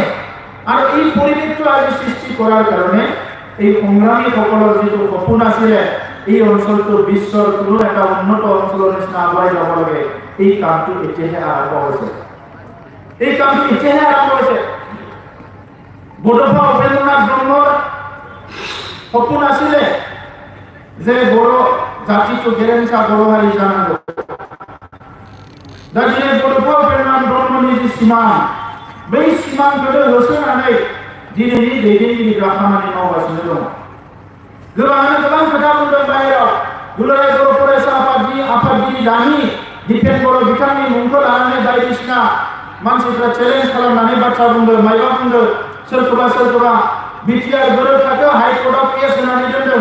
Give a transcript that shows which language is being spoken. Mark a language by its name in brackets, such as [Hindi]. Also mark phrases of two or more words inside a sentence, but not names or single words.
[Assamese] আৰু এই পৰিৱেশটো আজি সৃষ্টি কৰাৰ কাৰণে এই সংগ্ৰামীসকলৰ যিটো সপোন আছিলে, এই অঞ্চলটো বিশ্বৰ কোনো এটা উন্নত অঞ্চলৰ নিচিনা আগুৱাই যাব লাগে, এই কামটো এতিয়াহে আৰম্ভ হৈছে। এই কামটো এতিয়াহে আৰম্ভ হৈছে। বড়োফা উপেন্দ্ৰনাথ ব্ৰহ্মৰ সপোন আছিলে যে বড়ো জাতিটো [Bodo] গেৰেমচা বড়ো হাৰি জানাব। दाखिले बड'फा उपेन्द्रनाथ ब्रह्मनि जि सिमां, बै सिमांखौ होसोनानै दिनैनि दैदेनगिरिफ्रा खामानि मावगासिनो दं। गोबाङानो गोबां खोथा बुंदों बाहेराव, दुलाराय बर' फरायसा आफादगिरि दानि दिपेन बर' बिथांनि मुंखौ लानानै बायदिसिना मानसिफ्रा चेलेन्ज खालामनानै बाथ्रा बुंदों, मायबा बुंदों, सोरखौबा बिटिआर गोरोबथाखौ हाइकर्टआव केस होनानै दोनदों।